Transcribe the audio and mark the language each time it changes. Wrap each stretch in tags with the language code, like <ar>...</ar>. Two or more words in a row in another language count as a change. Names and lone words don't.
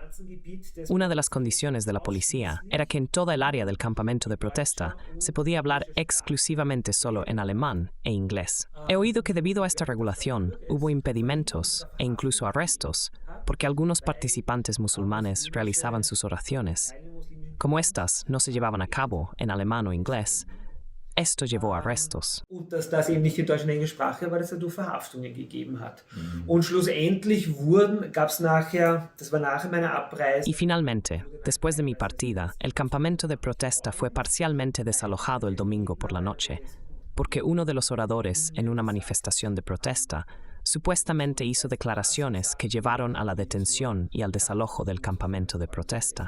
<es>Una de las condiciones de la policía era que en toda el área del campamento de protesta se podía hablar exclusivamente solo en alemán e inglés. He oído que debido a esta regulación hubo impedimentos e incluso arrestos, porque algunos participantes musulmanes realizaban sus oraciones. Como estas no se llevaban a cabo en alemán o inglés, esto llevó a arrestos.</es> <de>Und dass das eben nicht in Deutsch und Englischsprache war, dass es dadurch Verhaftungen gegeben hat. Und schlussendlich gab es nachher, das war nach meiner Abreise.</de> <es>Y finalmente, después de mi partida, el campamento de protesta fue parcialmente desalojado el domingo por la noche, porque uno de los oradores en una manifestación de protesta supuestamente hizo declaraciones que llevaron a la detención y al desalojo del campamento de protesta.</es>